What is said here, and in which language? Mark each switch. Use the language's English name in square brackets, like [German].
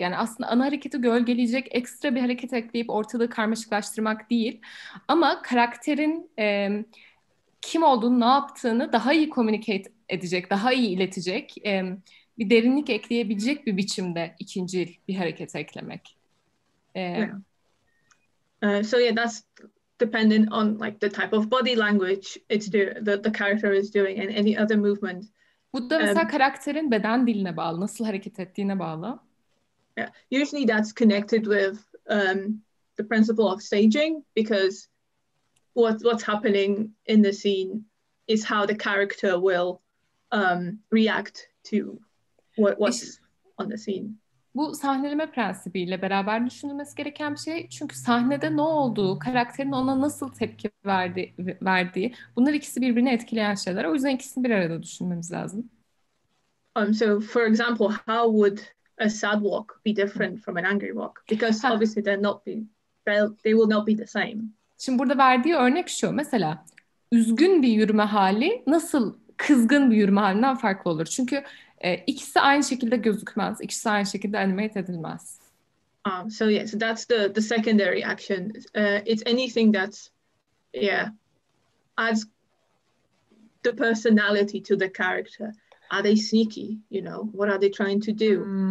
[Turkish] Yani aslında ana hareketi gölgeleyecek ekstra bir hareket ekleyip ortalığı karmaşıklaştırmak değil. Ama karakterin kim olduğunu, ne yaptığını daha iyi communicate edecek, daha iyi iletecek, bir derinlik ekleyebilecek bir biçimde ikincil bir hareket eklemek. [English] So yeah, that's dependent on like the type of body language the character is doing and any other movement. [Turkish] Bu da mesela karakterin beden diline bağlı, nasıl hareket ettiğine bağlı. [English] Yeah, usually that's connected with the principle of staging, because what's happening in the scene is how the character will react to what's on the scene. [Turkish] Bu sahneleme prensibiyle beraber düşünülmesi gereken bir şey. Çünkü sahnede ne olduğu, karakterin ona nasıl tepki verdiği, bunlar ikisi birbirini etkileyen şeyler. O yüzden ikisini bir arada düşünmemiz lazım. [English] So for example, how would a sad walk be different from an angry walk? Because obviously they will not be the same. [Turkish] Şimdi burada verdiği örnek şu. Mesela üzgün bir yürüme hali nasıl kızgın bir yürüme halinden farklı olur? Çünkü ikisi aynı şekilde gözükmez. İkisi aynı şekilde animate edilmez. [English] So yeah, so that's the secondary action. It's anything that adds the personality to the character. Are they sneaky? What are they trying to do?